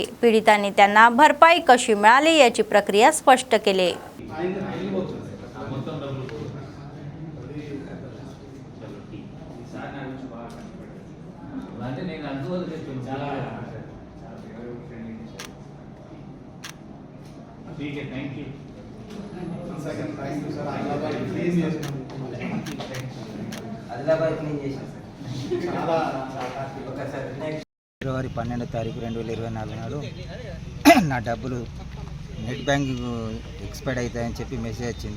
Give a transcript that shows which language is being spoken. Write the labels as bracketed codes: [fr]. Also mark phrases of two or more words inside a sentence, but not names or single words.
[mr] पीडितांनी त्यांना भरपाई कशी मिळाली याची प्रक्रिया स्पष्ट केली. [hi] ठीक है, [en] thank you. [te] ఫిబ్రవరి 12 తారీఖు 2024 నాడు నా డబ్బులు [en] net banking expired [te] అవుతాయని చెప్పి మెసేజ్ వచ్చింది.